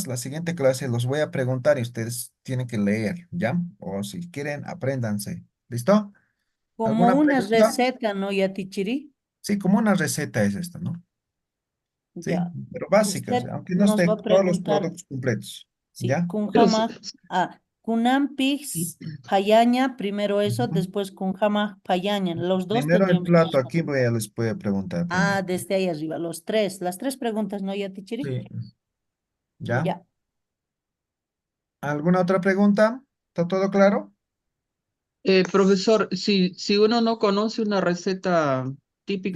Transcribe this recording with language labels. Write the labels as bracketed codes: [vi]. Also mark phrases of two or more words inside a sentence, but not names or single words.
[es] La siguiente clase los voy a preguntar y ustedes tienen que leer, ¿ya? O si quieren, apréndanse. ¿Listo? Como ¿Alguna una pregunta? receta, ¿no, Yatichiri? Sí, como una receta es esta, ¿no? Sí, Ya. pero básicas, Usted aunque no nos esté va a todos los preguntar, productos completos, sí, ¿ya? [ay] kunampis payaña, [es] primero eso, Ujú. [ay] después kunjama payaña. [es] Los dos Primero el tendríamos que plato, aquí responder. les voy a preguntar primero. Desde ahí arriba, los tres, las 3 preguntas, ¿no, Yatichiri? Sí, ¿ya? Ya. ¿Alguna otra pregunta? ¿Está todo claro? Profesor, si uno no conoce una receta típica